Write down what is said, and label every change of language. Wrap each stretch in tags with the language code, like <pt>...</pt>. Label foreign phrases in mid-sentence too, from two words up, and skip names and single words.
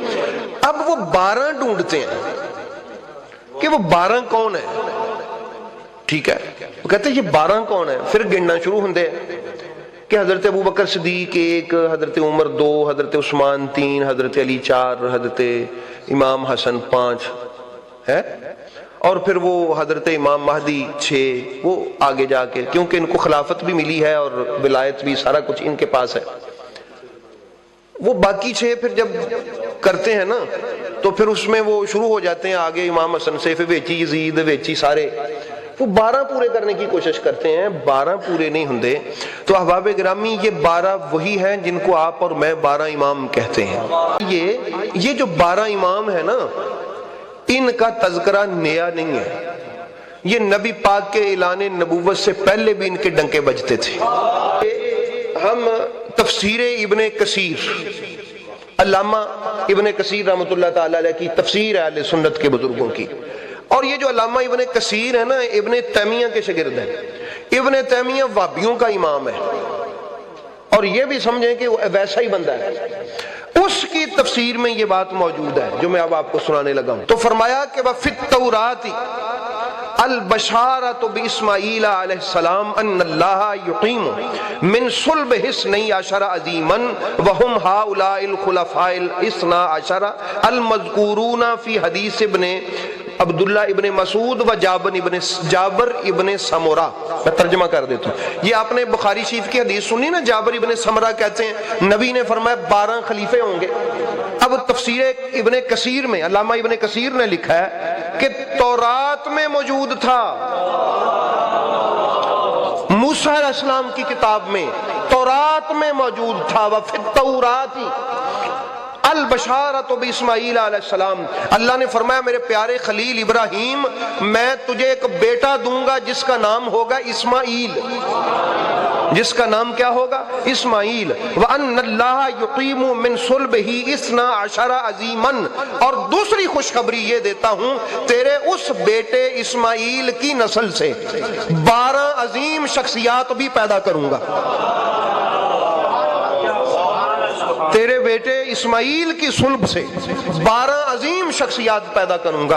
<ur>اب وہ 12 ڈھونڈتے ہیں کہ وہ 12 کون ہے، ٹھیک ہے، وہ کہتے ہیں یہ 12 کون ہے، پھر گننا شروع ہوندے ہیں کہ حضرت ابو بکر صدیق 1، حضرت عمر 2، حضرت عثمان 3، حضرت علی 4، حضرت امام حسن 5 ہے، اور پھر وہ حضرت امام مہدی 6، وہ آگے جا کے، کیونکہ ان کو خلافت بھی ملی ہے اور ولایت بھی، سارا کچھ ان کے پاس ہے۔ وہ باقی 6 پھر جب کرتے ہیں نا تو پھر اس میں وہ شروع ہو جاتے ہیں آگے امام حسن سے، پھر ویچی یزید، ویچی سارے، وہ 12 پورے کرنے کی کوشش کرتے ہیں، 12 پورے نہیں ہوندے۔ تو احباب گرامی، یہ 12 وہی ہیں جن کو آپ اور میں 12 امام کہتے ہیں۔ یہ جو 12 امام ہیں نا، ان کا تذکرہ نیا نہیں ہے، یہ نبی پاک کے اعلان نبوت سے پہلے بھی ان کے ڈنکے بجتے تھے۔ ہم تفسیر ابن کثیر، علامہ ابن کثیر</ur> <ar>رحمۃ اللہ تعالیٰ علیہ</ar> <ur>کی تفسیر ہے اہل سنت کے بزرگوں کی، اور یہ جو علامہ ابن کثیر ہے نا، ابن تیمیہ کے شاگرد ہیں، ابن تیمیہ وہابیوں کا امام ہے، اور یہ بھی سمجھیں کہ وہ ویسا ہی بندہ ہے. اس کی تفسیر میں یہ بات موجود ہے جو میں اب آپ کو سنانے لگا ہوں.</ur> <ar>تو فرمایا کہ وفي التوراة البشارة بإسماعيل عليه السلام أن الله يقيم من صلب اثني عشر عظيما وهم هؤلاء الخلفاء الاثنا عشر المذكورون في حديث ابن عبد الله ابن مسعود و جابر بن سمرة.</ar> <ur>میں ترجمہ کر دیتا ہوں. یہ آپ نے بخاری شریف کی حدیث سنی نا، جابر ابن سمرہ کہتے ہیں نبی نے فرمایا 12 خلیفے ہوں گے. اب تفسیر ابن کثیر میں علامہ ابن کثیر نے لکھا ہے کہ تورات میں موجود تھا، موسیٰ علیہ السلام کی کتاب میں تورات میں موجود تھا.</ur> <ar>وفي التوراة البشارة بإسماعيل عليه السلام,</ar> <ur>اللہ نے فرمایا میرے پیارے خلیل ابراہیم میں تجھے ایک بیٹا دوں گا جس کا نام ہوگا اسماعیل، جس کا نام کیا ہوگا?</ur> <ar>إسماعيل۔ وأن الله يقيم من صلبه اثني عشر عظيما,</ar> <ur>اور دوسری خوشخبری یہ دیتا ہوں تیرے اس بیٹے اسماعیل کی نسل سے 12 عظیم شخصیات بھی پیدا کروں گا. تیرے بیٹے اسماعیل کی صلب سے 12 عظیم شخصیات پیدا کروں گا.</ur>